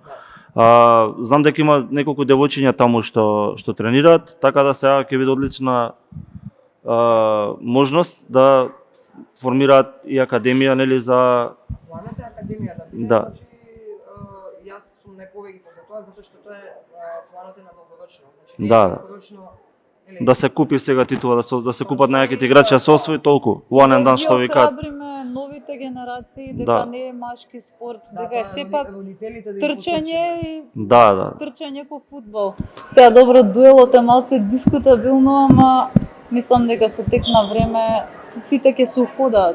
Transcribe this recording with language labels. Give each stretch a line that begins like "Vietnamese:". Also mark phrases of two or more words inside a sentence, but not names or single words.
Macedonian: Знам дека има неколку девојчиња таму што тренираат, така да сега ќе биде одлична можност да формираат и академија, за Планот е академија да биде. Да. Јас сум најповеќе за тоа, затоа што тоа е планот е на долгорочно. Да. Да се купи сега титула, да се купат најаките играчи, да се освои толку.
English: One and done
Macedonian: што викаат. Ohrabrime новите генерации дека не е машки спорт, дека е сепак трчање и трчање по фудбал. Сега добро, дуелот е малце дискутабилно, ама мислам дека со тек на време сите ќе се уходат.